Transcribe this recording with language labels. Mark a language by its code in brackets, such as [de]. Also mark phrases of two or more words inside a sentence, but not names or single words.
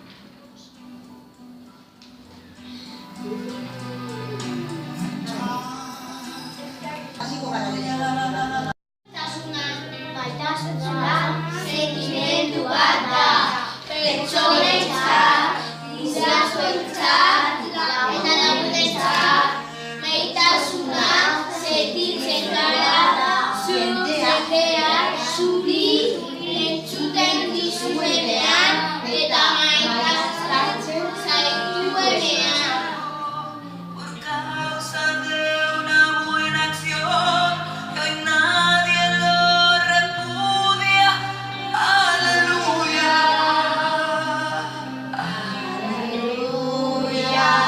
[eu] Gaitasuna sentimendu bat da, pertsonentzat, gizartearentzat, eta lagunentzat. Maitasuna sentitzen gara, jendeak zuri entzuten dizuenean, eta maitatzen zaituenean. [es] Por causa de una buena acción, que hoy nadie lo repudia. Aleluya. Aleluya.